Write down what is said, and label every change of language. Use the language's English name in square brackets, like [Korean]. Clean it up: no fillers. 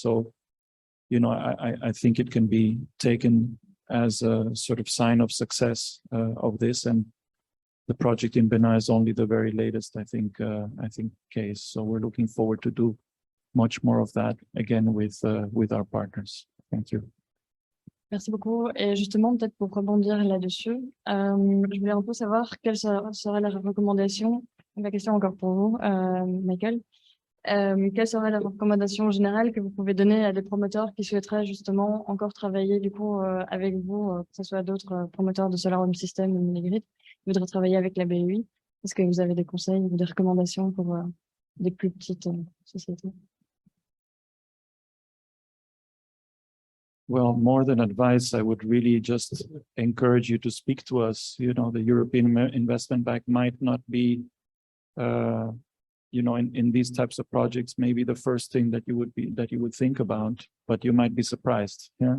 [English] So I think it can be taken as a sort of sign of success of this, and the project in Benin is only the very latest, I think case. So we're looking forward to do much more of that again with our partners. Thank you. [French] Merci beaucoup. Et justement, peut-être pour rebondir là-dessus, je voulais un peu savoir quelle serait la recommandation, la question encore pour vous, Michael. Quelle serait la recommandation générale que vous pouvez donner à des promoteurs qui souhaiteraient justement encore travailler du coup avec vous, que ce soit d'autres promoteurs de Solar Home System ou mini-grid, qui voudraient travailler avec la BEI? Est-ce que vous avez des conseils ou des recommandations pour des plus petites sociétés? [English] Well, more than advice, I would really just encourage you to speak to us. The European Investment Bank might not be in these types of projects, maybe the first thing that you would think about, but you might be surprised. Yeah.